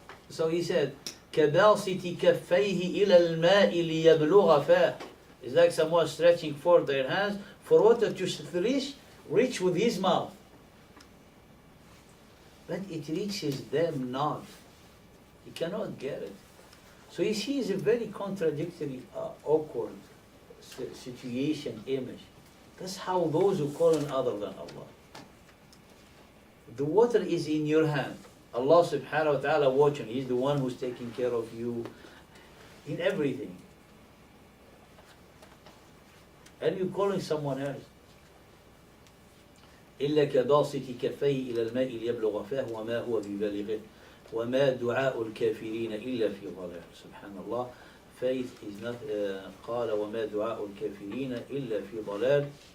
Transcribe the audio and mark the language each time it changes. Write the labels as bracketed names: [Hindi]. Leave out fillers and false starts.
[English] So he said, [Arabic] كَبَاسِطِ كَفَّيْهِ إِلَى الْمَاءِ لِيَبْلُغَ فَاهِ. [English] It's like someone stretching forth their hands for water to reach with his mouth. But it reaches them not. He cannot get it. So you see, it's a very contradictory, awkward situation, image. That's how those who call on other than Allah. The water is in your hand. Allah subhanahu wa ta'ala watching. He's the one who's taking care of you in everything. And you're calling someone else. [Arabic] إلا كباسط كفيه إلى الماء ليبلغ فاه وما هو ببالغه وما دعاء الكافرين إلا في ضلال. سبحان الله. [English] Faith is not [Arabic] قال وما دعاء الكافرين إلا في ضلال.